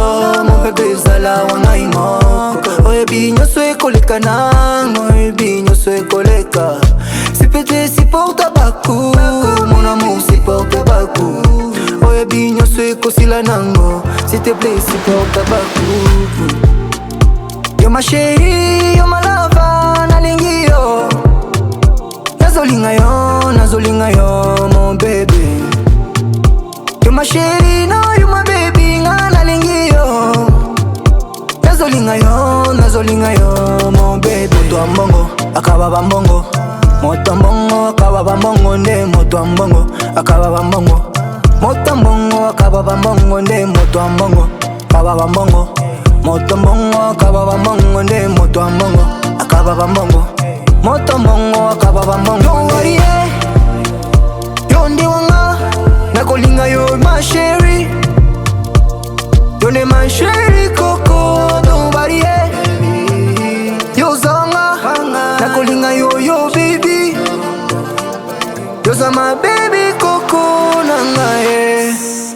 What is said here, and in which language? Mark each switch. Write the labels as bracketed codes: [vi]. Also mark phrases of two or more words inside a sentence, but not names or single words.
[fr] Mon bébé [ln] zala wangai moko. Oye bibi nyoso ekoleka nango. Oye bibi nyoso ekoleka. [fr] S'il te plaît, supporte baku. Mon amour, supporte baku. [ln] Oye bibi nyoso ekosila nango. [fr] S'il te plaît, supporte [ln] baku. [en] Yo my chérie, yo my lover, [ln] nalingi yo. Nazolinga yo, mon baby. [en] Yo my chérie, now you my baby, [ln] nalingi yo. Nazolinga yo, mon baby. Moto ambongo, akaba bambongo. Moto ambongo, akaba bambongo, nde moto ambongo, akaba bambongo. Moto ambongo, akaba bambongo, nde moto ambongo, akaba bambongo. Moto mbongo, akaba bambongo, nde moto ambongo, akaba bambongo. Moto mbongo, akaba bambongo. [en] Don't worry, [ln] yonde wanga, nakolinga yo, my chérie. Yonde my chérie, coco, [en] don't worry, [ln] yo zanga, nakolinga yo, yo baby. Yoza [en] my baby, [ln] coco, nanga,